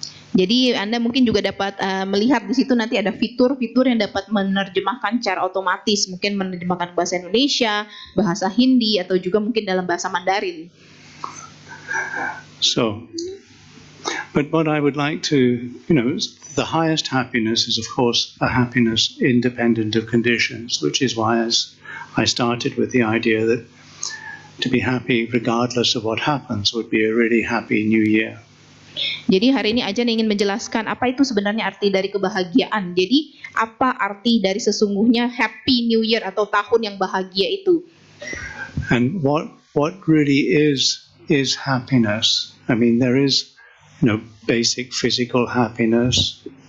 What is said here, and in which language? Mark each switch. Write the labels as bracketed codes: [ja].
[id] Jadi Anda mungkin juga dapat melihat di situ nanti ada fitur-fitur yang dapat menerjemahkan secara otomatis, mungkin menerjemahkan bahasa Indonesia, bahasa Hindi, atau juga mungkin dalam bahasa Mandarin. [en] So, but what I would like to, the highest happiness is of course a happiness independent of conditions, which is why I started with the idea that to be happy regardless of what happens would be a really happy new year. [id] Jadi hari ini Ajan ingin menjelaskan apa itu sebenarnya arti dari kebahagiaan. Jadi apa arti dari sesungguhnya Happy New Year atau tahun yang bahagia itu? [en] And what really is happiness? I mean, there is basic physical happiness.